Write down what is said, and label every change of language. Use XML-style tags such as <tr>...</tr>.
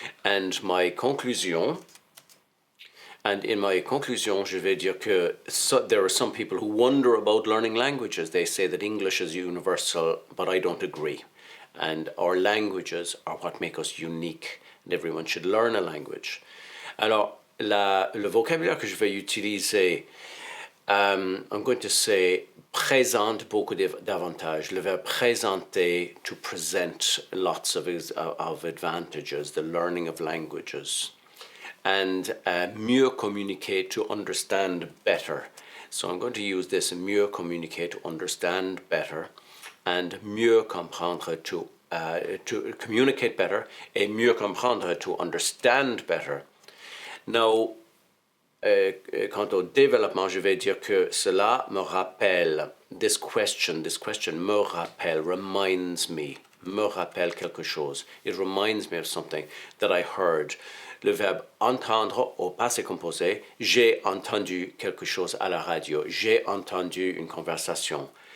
<en>And my conclusion, and in my conclusion,</en> <fr>je vais dire que</fr> <en>there are some people who wonder about learning languages. They say that English is universal, but I don't agree. And our languages are what make us unique, and everyone should learn a language.</en> <fr>Alors, le vocabulaire que je vais utiliser,</fr> <en>I'm going to say</en> <fr>présente beaucoup d'avantages. Le verbe présenter,</fr> <en>to present lots of advantages, the learning of languages. And</en> <fr>mieux communiquer,</fr> <en>to understand better. So I'm going to use this,</en> <fr>mieux communiquer,</fr> <en>to understand better. And</en> <fr>mieux comprendre,</fr> <en>to communicate better,</en> <fr>et mieux comprendre,</fr> <en>to understand better.</en> <fr>Now, quant au développement, je vais dire que cela me rappelle,</fr> <en>this question</en> <fr>me rappelle,</fr> <en>reminds me</en> <fr>quelque chose.</fr> <en>It reminds me of something that I heard.</en> <fr>Le verbe entendre au passé composé, j'ai entendu quelque chose à la radio, j'ai entendu une conversation.</fr>